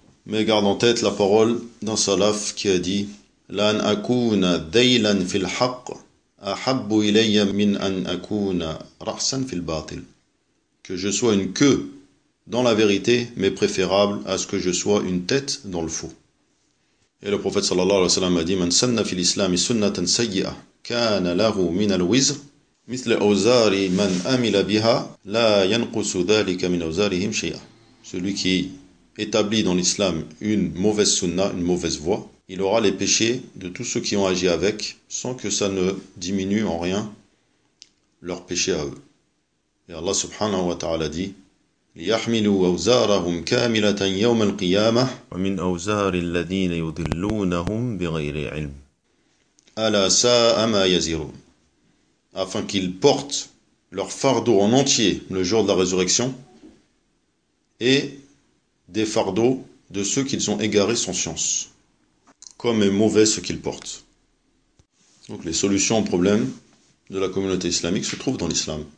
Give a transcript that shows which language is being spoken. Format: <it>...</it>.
<fr>Mais garde en tête la parole d'un salaf qui a dit</fr> <ar>« Lan akuna daylan fil haqq » أحب إلي من أن أكون رأسا في الباطل.</ar> <fr>Que je sois une queue dans la vérité, mais préférable à ce que je sois une tête dans le faux. Et le prophète sallallahu alayhi wa sallam a dit:</fr> <ar>من سن في الإسلام سنة سيئة كان له من الوزر مثل أوزار من أمل بها لا ينقص ذلك من أوزارهم شيئا.</ar> <fr>Celui qui établit dans l'islam une mauvaise sunna, une mauvaise voie, il aura les péchés de tous ceux qui ont agi avec, sans que ça ne diminue en rien leurs péchés à eux. Et Allah subhanahu wa ta'ala dit</fr> <ar>لِيَحْمِلُوا أَوْزَارَهُمْ كَامِلَةً يَوْمَ الْقِيَامَةِ وَمِنْ أَوْزَارِ الَّذِينَ يُضِلُّونَهُمْ بِغَيْرِ عِلْمٍ أَلَا سَاءَ مَا يَزِرُونَ.</ar> <fr>Afin qu'ils portent leur fardeau en entier le jour de la résurrection et des fardeaux de ceux qu'ils ont égarés sans science. Comme est mauvais ce qu'il porte. Donc les solutions aux problèmes de la communauté islamique se trouvent dans l'islam.</fr>